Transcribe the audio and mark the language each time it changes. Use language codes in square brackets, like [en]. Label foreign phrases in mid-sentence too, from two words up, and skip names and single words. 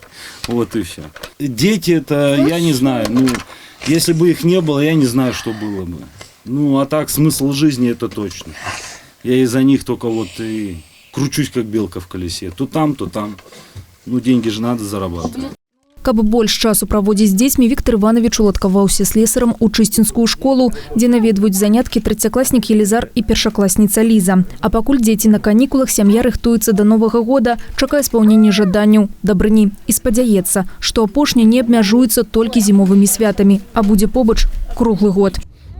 [ru] Вот и все. Дети это, я не знаю, ну, если бы их не было, я не знаю, что было бы. Ну, а так смысл жизни это точно. Я из-за них только вот и кручусь, как белка в колесе. То там, то там. Ну, деньги же надо зарабатывать. [be] Каб больш часу праводзіць з дзецьмі, Віктор Іванович уладкаваўся слесарам у чысцінскую школу, дзе наведваюць заняткі 3-класнік Елизар і першакласніца Ліза. А пакуль дзеці на канікулах, сям'я рыхтуецца да Новага года, чакае спаўнення жаданняў, дабрыні і спадзяецца, што апошні не абмяжуецца толькі зімовымі святамі, а будзе побач круглы год.